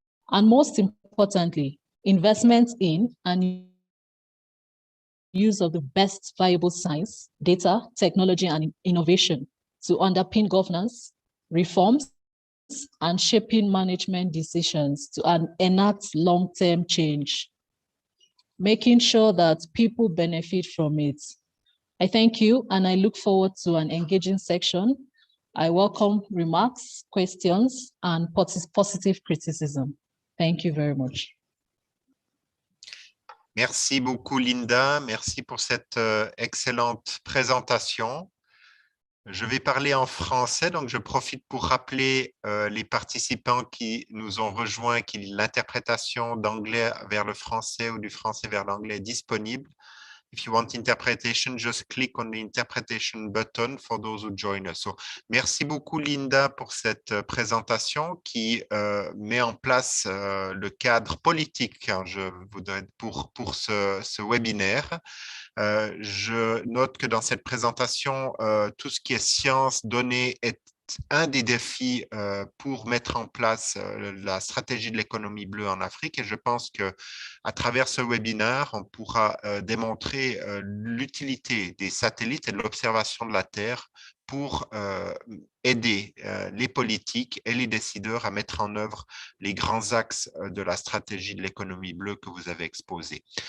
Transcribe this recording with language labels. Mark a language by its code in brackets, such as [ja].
[en] And most importantly, investment in and use of the best viable science, data, technology, and innovation to underpin governance, reforms, and shaping management decisions to enact long-term change, making sure that people benefit from it. I thank you, and I look forward to an engaging section. I welcome remarks, questions, and positive criticism. Thank you very much. [fr] Merci beaucoup, Linda. Merci pour cette excellente présentation. Je vais parler en français, donc je profite pour rappeler les participants qui nous ont rejoints que l'interprétation d'anglais vers le français ou du français vers l'anglais est disponible. [en] If you want interpretation, just click on the interpretation button for those who join us. [fr] So, merci beaucoup Linda pour cette présentation qui met en place le cadre politique, hein, je voudrais, pour ce webinaire. Je note que dans cette présentation, tout ce qui est science, données est un des défis pour mettre en place la stratégie de l'économie bleue en Afrique, et je pense que à travers ce webinaire, on pourra démontrer l'utilité des satellites et de l'observation de la Terre pour aider les politiques et les décideurs à mettre en œuvre les grands axes de la stratégie de l'économie bleue que vous avez exposée.